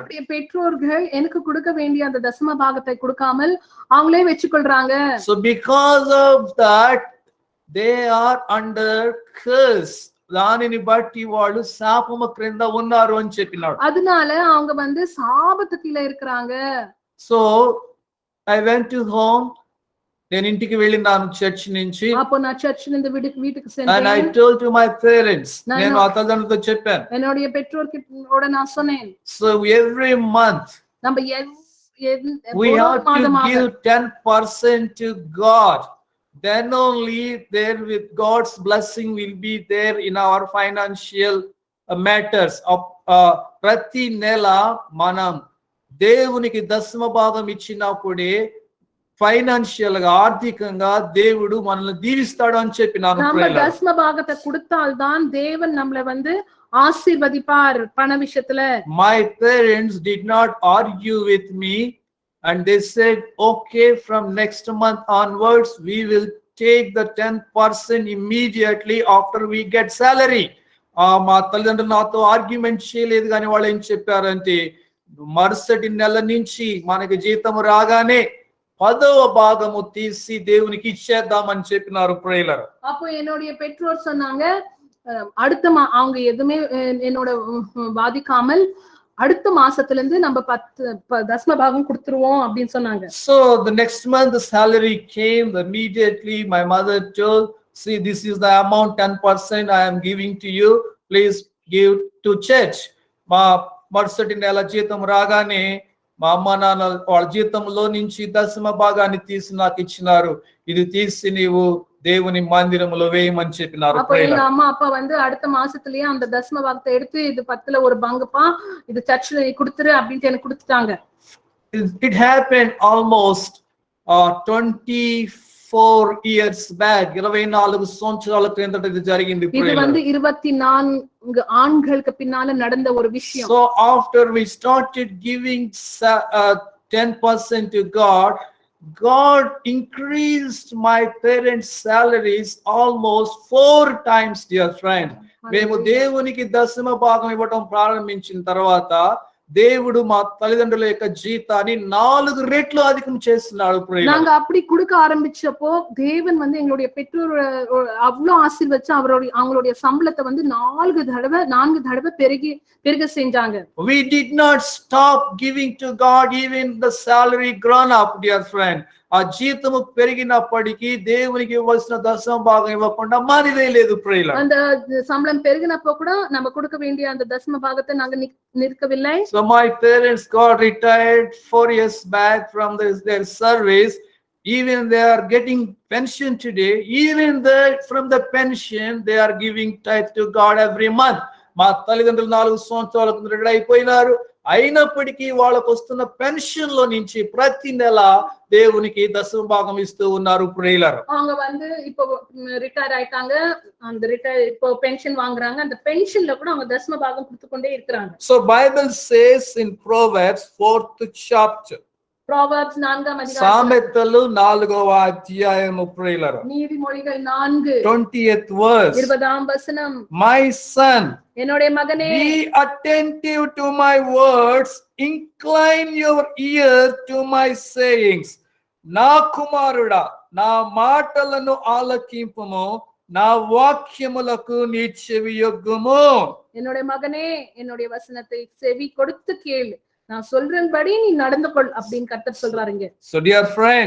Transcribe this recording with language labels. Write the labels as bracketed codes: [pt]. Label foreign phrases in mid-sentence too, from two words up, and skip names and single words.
[ta] பெற்றோர்கள் எனக்கு கொடுக்க வேண்டிய அந்த தசம பாகத்தை கொடுக்காமல் அவங்களே வெச்சுக்கொள்றாங்க. [en] So because of that they are under curse. [te] దానిని బట్టి వాళ్ళు శాపము క్రింద ఉన్నారు అని చెప్పినాడు. [ta] அதனால அவங்க வந்து சாபத்து கீழ இருக்கறாங்க. [en] So I went to home [te] నేను ఇంటికి వెళ్ళినాను చర్చ్ నుంచి. [ta] அப்போ நான் சர்ச் இருந்து வீட்டுக்கு [en] And I [ta] சென்றேன். [en] told to my parents, [ta] நான் [te] నేను ఆ తల్లిదండ్రులతో చెప్పాను. [ta] என்னுடைய பெற்றோர்கிட்ட நான் சொன்னேன், [en] So every month [ta] நம்ம [en] we [ta] ஒரு [en] have to [ta] மாதமாக [en] give 10% to God. Then only there with God's blessing will be there in our financial matters. [te] ప్రతి నెల మనం దేవునికి దశమ భాగం ఇచ్చినప్పుడే ఫైనాన్షియల్ గా ఆర్థికంగా దేవుడు మనల్ని దీవిస్తాడు అని చెప్పినాను. [ta] நம்ம தசம பாகத்தை கொடுத்தால்தான் தேவன் நம்மள ஆசீர்வதிப்பார் பண விஷயத்துல. [en] My parents did not argue with me and they said, okay, from next month onwards we will take the 10% immediately after we get salary. [te] మా తల్లిదండ్రులు నాతో ఆర్గ్యుమెంట్ చేయలేదు, కానీ వాళ్ళు ఏం చెప్పారంటే మరుసటి నెల నుంచి మనకి జీతం రాగానే 10వ భాగము తీసి దేవునికి ఇచ్చేద్దామని చెప్పినారు ప్రేయర్. [ta] அப்போ என்னுடைய பெற்றோர் சொன்னாங்க, அடுத்த அவங்க எதுவுமே என்னோட வாதிக்காமல் அடுத்த மாசத்துல இருந்து நம்ம 10 தசம பாகம் கொடுத்துருவோம் அப்படின்னு சொன்னாங்க. [en] So the next month the salary came. Immediately my mother told, see, this is the amount, 10% I am giving to you, please give to church. [te] మా మరుసటి నెల జీతం రాగానే మా అమ్మ నాన్న వాళ్ళ జీతంలో నుంచి దశమ భాగాన్ని తీసి నాకు ఇచ్చినారు. ఇది తీసి నీవు దేవుని మందిరంలో వేయమని చెప్పినారు. [ta] அப்ப எங்க அம்மா அப்பா அடுத்த மாசத்துலயே அந்த தசம பாகத்தை எடுத்து இது 10ல ஒரு பங்குப்பா, இது சர்ச்ல கொடுத்துரு அப்படினு எனக்கு கொடுத்துட்டாங்க. [en] It happened almost 24 years back. [te] 24 సంవత్సరాల క్రిందట ఇది జరిగింది. [ta] ఇది 24 ఆండ్களுக்கு பின்னால நடந்த ஒரு விஷயம். [en] So after we started giving 10% to God, God increased my parents' salaries almost 4 times, dear friend. [te] మేము దేవునికి దశమ భాగం ఇవ్వడం ప్రారంభించిన తర్వాత దేవుడు మా తల్లిదండ్రుల యొక్క జీతాన్ని 4 రెట్లు అధికం చేస్తున్నాడు. [ta] நாங்க அப்படி கொடுக்க ஆரம்பிச்சப்போ தேவன் எங்களுடைய பெற்றோர் அவ்வளவு ஆசீர்வதிச்சு அவங்களுடைய சம்பளத்தை 4 தடவை பெருக செஞ்சாங்க. [en] We did not stop giving to God even the salary grown up, dear friend. [te] ఆ జీతము పెరిగినప్పటికీ దేవునికి ఇవ్వాల్సిన దశమ భాగం ఇవ్వకుండా మానివేయలేదు ప్రేయర్. [ta] அந்த சம்பளம் பெருగిனப்போ கூட நம்ம கொடுக்க வேண்டிய அந்த தசம பாகத்தை நாங்க நிற்கவில்லை. [en] So my parents got retired 4 years back from their service. Even they are getting pension today. Even from the pension they are giving tithe to God every month. [te] మా తల్లిదండ్రులు 4 సంవత్సరాలకు రిటైర్ అయిపోయినారు. అయినప్పటికీ వాళ్ళకు వస్తున్న పెన్షన్ లో నుంచి ప్రతి నెల దేవునికి దశమ భాగం ఇస్తూ ఉన్నారు ప్రేయర్. [ta] அவங்க இப்போ ரிட்டையர் ஆயிட்டாங்க, அந்த இப்போ பென்ஷன் வாங்குறாங்க, அந்த பென்ஷன்ல கூட அவங்க தசம பாகம் கொடுத்துக்கொண்டே இருக்காங்க. [en] So Bible says in Proverbs 4th chapter, [ta] Proverbs 4ஆம் அதிகாரம், [te] సామెతలు 4వ అధ్యాయము ప్రేయర్, [ta] நீதிமொழிகள் 4 [en] 20th verse, [ta] 20ஆம் வசனம், [en] My son, [ta] என்னுடைய மகனே, [en] be attentive to my words, incline your ear to my sayings. [te] నా కుమారుడా, నా మాటలను ఆలకింపుము, నా వాక్యములకు నీ చెవియొగ్గుము. [ta] என்னுடைய மகனே, என்னுடைய வசனத்தை செவி கொடுத்து கேளு, நான் சொல்றபடி நீ நடந்து கொள் அப்படின்னு கர்த்தர் சொல்றாருங்க. [en] So dear friend,